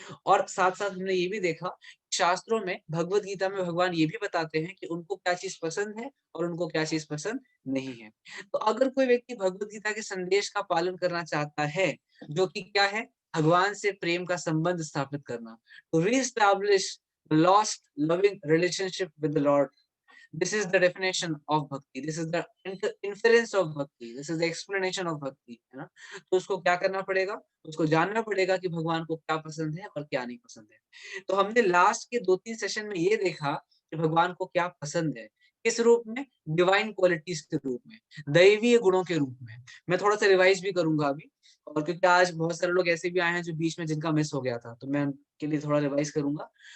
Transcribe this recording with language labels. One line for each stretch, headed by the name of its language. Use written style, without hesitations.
Hindi: और साथ साथ हमने ये भी देखा, शास्त्रों में भगवत गीता में भगवान ये भी बताते हैं कि उनको क्या चीज पसंद है और उनको क्या चीज पसंद नहीं है। तो अगर कोई व्यक्ति भगवत गीता के संदेश का पालन करना चाहता है, जो कि क्या है? भगवान से प्रेम का संबंध स्थापित करना,
English: To reestablish lost loving relationship with the Lord. This is the definition of bhakti. This is the inference of bhakti. This is the explanation of bhakti,
Hindi: है ना? तो उसको क्या करना पड़ेगा? उसको जानना पड़ेगा कि भगवान को क्या पसंद है और क्या नहीं पसंद है। तो हमने लास्ट के 2-3 सेशन में ये देखा कि भगवान को क्या पसंद है, किस रूप में? डिवाइन क्वालिटीज के रूप में, दैवीय गुणों के रूप में। मैं थोड़ा सा रिवाइज भी करूंगा अभी, और क्योंकि आज बहुत सारे लोग ऐसे भी आए हैं जो बीच में जिनका मिस हो गया था, तो मैं उनके लिए थोड़ा रिवाइज करूंगा।